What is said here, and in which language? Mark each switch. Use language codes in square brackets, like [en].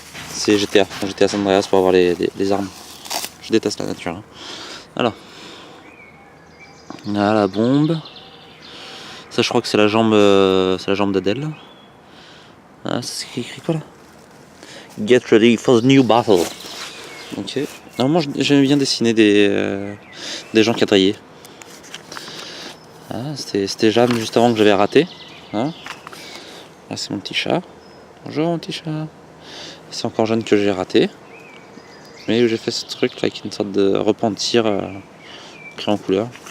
[fr] C'est GTA San Andreas pour avoir les armes. Je déteste la nature. Alors. Là, la bombe. Ça je crois que c'est la jambe d'Adèle. Ah, c'est écrit quoi là? [en] Get ready for the new battle. Ok. [fr] Normalement j'aime bien dessiner des gens quadrillés. Ah, c'était Jeanne juste avant que j'avais raté. Hein, là c'est mon petit chat. Bonjour mon petit chat. C'est encore Jeanne que j'ai raté. Mais j'ai fait ce truc là avec une sorte de repentir créé en couleur.